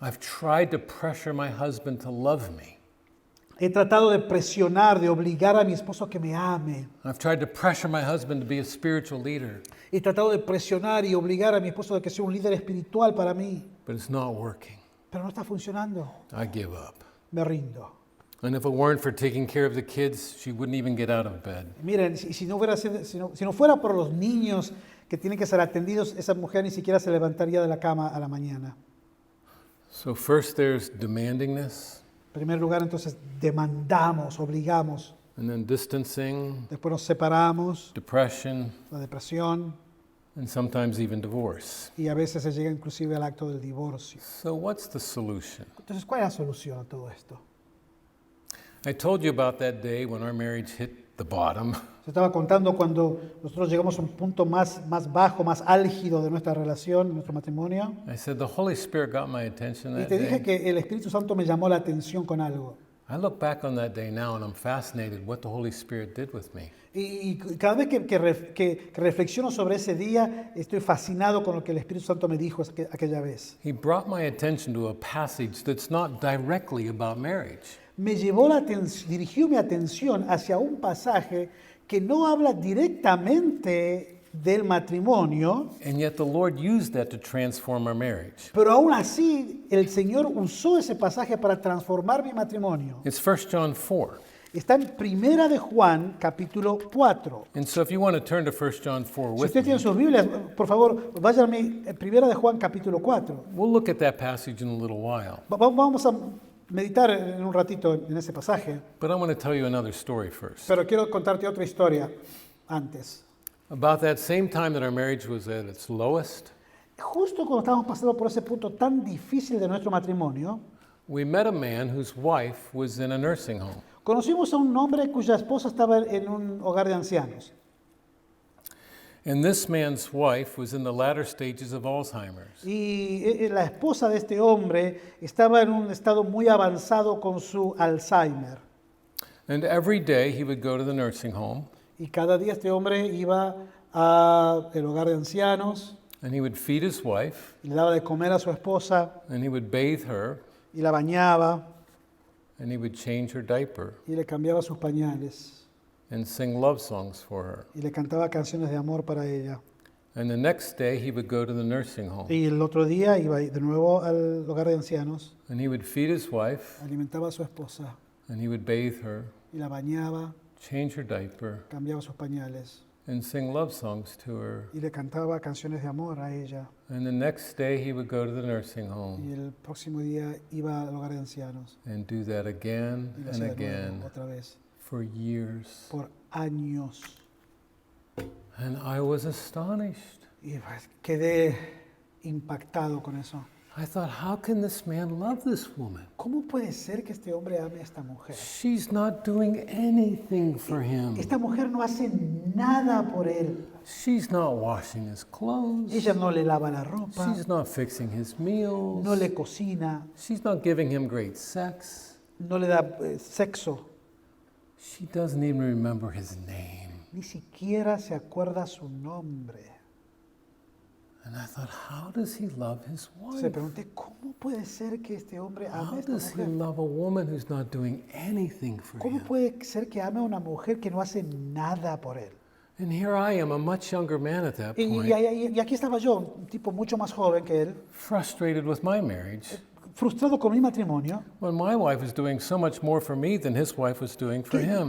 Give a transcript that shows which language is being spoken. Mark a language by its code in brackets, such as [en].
[en] I've tried to pressure my husband to love me. [es] He tratado de presionar, de obligar a mi esposo a que me ame. [en] I've tried to pressure my husband to be a spiritual leader, [es] He tratado de presionar y obligar a mi esposo a que sea un líder espiritual para mí. [en] but it's not working. [es] Pero no está funcionando. [en] I give up. [es] Me rindo. [en] And if it weren't for taking care of the kids, she wouldn't even get out of bed. [es] Miren, si no fuera por los niños que tienen que ser atendidos, esa mujer ni siquiera se levantaría de la cama a la mañana. [en] So first there's demandingness, [es] En primer lugar, entonces, demandamos, obligamos. [en] and then distancing, [es] Después nos separamos, [en] depression, [es] la depresión, [en] and sometimes even divorce. [es] y a veces se llega inclusive al acto del divorcio. [en] So what's the solution? [es] Entonces, ¿cuál es la solución a todo esto? [en] I told you about that day when our marriage hit the bottom. [es] Se estaba contando cuando nosotros llegamos a un punto más bajo, más álgido de nuestra relación, de nuestro matrimonio. [en] I said the Holy Spirit got my attention [es] Y [en] that [es] te dije [en] day. [es] que el Espíritu Santo me llamó la atención con algo. [en] I look back on that day now and I'm fascinated what the Holy Spirit did with me. [es] Y cada vez que reflexiono sobre ese día, estoy fascinado con lo que el Espíritu Santo me dijo aquella vez. [en] He brought my attention to a passage that's not directly about marriage. [es] Dirigió mi atención hacia un pasaje que no habla directamente del matrimonio, [en] And yet the Lord used that to transform our marriage. [es] pero aún así el Señor usó ese pasaje para transformar mi matrimonio. [en] It's 1 John 4. [es] Está en Primera de Juan, capítulo 4. [en] And so if you want to turn to 1 John 4 [es] Si [en] with [es] usted tiene [en] me, [es] sus Biblias, por favor, váyanme a Primera de Juan, capítulo 4. [en] we'll look at that passage in a little while. [es] Vamos a meditar en un ratito en ese pasaje, [en] But I want to tell you another story first. [es] pero quiero contarte otra historia antes. [en] About that same time that our marriage was at its lowest, [es] Justo cuando estábamos pasando por ese punto tan difícil de nuestro matrimonio, [en] we met a man whose wife was in a nursing home. [es] conocimos a un hombre cuya esposa estaba en un hogar de ancianos. [en] And this man's wife was in the latter stages of Alzheimer's. [es] Y la esposa de este hombre estaba en un estado muy avanzado con su Alzheimer. [en] And every day he would go to the nursing home [es] Y cada día este hombre iba al hogar de ancianos [en] and he would feed his wife [es] y le daba de comer a su esposa [en] and he would bathe her [es] y la bañaba [en] and he would change her diaper [es] y le cambiaba sus pañales [en] and sing love songs for her. [es] y le cantaba canciones de amor para ella. [en] And the next day he would go to the nursing home [es] Y el otro día iba de nuevo al hogar de ancianos, [en] and he would feed his wife [es] alimentaba a su esposa [en] and he would bathe her, [es] y la bañaba, [en] change her diaper, [es] cambiaba sus pañales [en] and sing love songs to her. [es] y le cantaba canciones de amor a ella. [en] And the next day he would go to the nursing [es] Y [en] home [es] el próximo día iba al hogar de ancianos [en] and do that again [es] y lo [en] and [es] hacía de [en] again [es] nuevo, otra vez, [en] for years. [es] por años. [en] And I was astonished. [es] Y pues quedé impactado con eso. [en] I thought, how can this man love this woman? [es] ¿Cómo puede ser que este hombre ame a esta mujer? [en] She's not doing anything for him. [es] Esta mujer no hace nada por él. [en] She's not washing his clothes. [es] Ella no le lava la ropa, [en] She's not fixing his meals. [es] no le cocina, [en] She's not giving him great sex. [es] no le da sexo. [en] She doesn't even remember his name. [es] Ni siquiera se acuerda su nombre. [en] And I thought, how does he love his [es] Entonces [en] wife? [es] pregunté, ¿cómo puede ser que este hombre ame [en] How [es] a esta [en] does he [es] mujer? [en] love a woman who's not doing anything for [es] ¿Cómo [en] him? [es] puede ser que ame a una mujer que no hace nada por él? [en] And here I am, a much younger man at that [es] Y [en] point, [es] aquí estaba yo, un tipo mucho más joven que él, [en] frustrated with my marriage, [es] frustrado con mi matrimonio, [en] when my wife was doing so much more for me than his wife was doing for him.